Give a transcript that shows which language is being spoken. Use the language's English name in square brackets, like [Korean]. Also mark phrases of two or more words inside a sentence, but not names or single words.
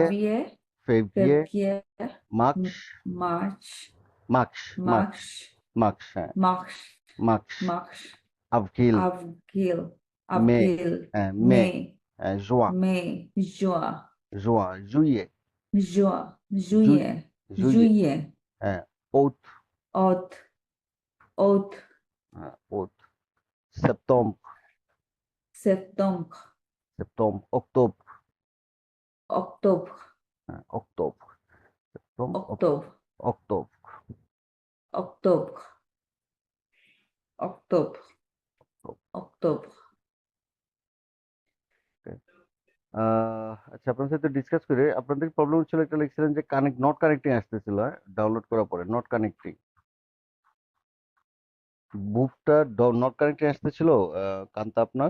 [French] Janvier, ফেব্রিয়ে, février, [Bangla] মার্চ, [English] march, [Bangla] মার্চ, মার্চ, [French] mars, [Bangla] মার্চ, হ্যাঁ [French] mars, [Bangla] মার্চ, [French] mars, [Bangla] আপ্রিল, [French] avril, [Bangla] মে, [French] avril, [Bangla] হ্যাঁ মে, [French] mai, juin, mai, juin, juin, juillet, juin, ju- juillet, juillet, juillet, août, août, août, août, septembre, septembre, septembre, octobre, octobre, octobre, septembre, octobre, octobre, octobre, octobre, octobre. [Bangla] আচ্ছা, আপনার সাথে ডিসকাস করে আপনাদের প্রবলেম ছিল, একটা লিখছিলেন যে [English] not connecting [Bangla] আসতেছিল ডাউনলোড করার পরে [English] not connecting, [Bangla] বুকটা [English] not connecting [Bangla] আসতেছিল কান্তা আপনার